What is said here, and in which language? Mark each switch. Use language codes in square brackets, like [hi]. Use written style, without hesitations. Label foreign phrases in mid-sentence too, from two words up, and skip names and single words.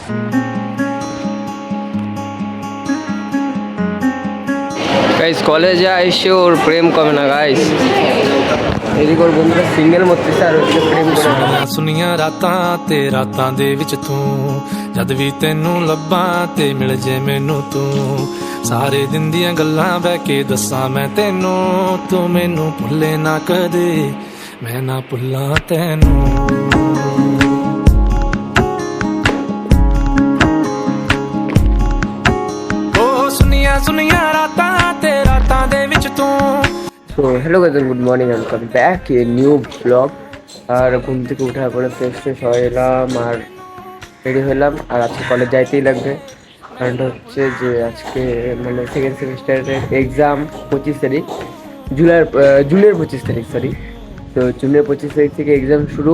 [bn] গাইস কলেজে আইসে ওর প্রেম কমে না গাইস। এদিকে ওর বন্ধুরা সিঙ্গেল মরতেছে আর ওদিকে প্রেম করে। [pa] ਸੁਨੀਆਂ ਰਾਤਾਂ ਤੇ ਰਾਤਾਂ ਦੇ ਵਿੱਚ ਤੂੰ ਜਦ ਵੀ ਤੈਨੂੰ ਲੱਭਾਂ ਤੇ ਮਿਲ ਜੇ ਮੈਨੂੰ ਤੂੰ ਸਾਰੇ ਦਿਨ ਦੀਆਂ ਗੱਲਾਂ ਬਹਿ ਕੇ ਦੱਸਾਂ ਮੈਂ ਤੈਨੂੰ ਤੂੰ ਮੈਨੂੰ ਭੁੱਲੇ ਨਾ ਕਦੇ ਮੈਂ ਨਾ ਭੁੱਲਾਂ ਤੈਨੂੰ ਸੁਨੀਆਂ ਰਾਤਾਂ ਤੇ ਰਾਤਾਂ ਦੇ ਵਿੱਚ ਤੂੰ। [en] So hello guys and good morning, and welcome back to a new vlog. [bn] আর ঘুম থেকে ওঠার পরে [en] fresh fresh [bn] হয়ে এলাম আর রেডি হলাম। আর আজকে কলেজ যাইতেই লাগবে, কারণটা হচ্ছে যে আজকে মানে [en] second semester [bn] এক্সাম 25 তারিখ, জুনের 25 তারিখ, সরি। তো জুনের 25 তারিখ থেকে এক্সাম শুরু।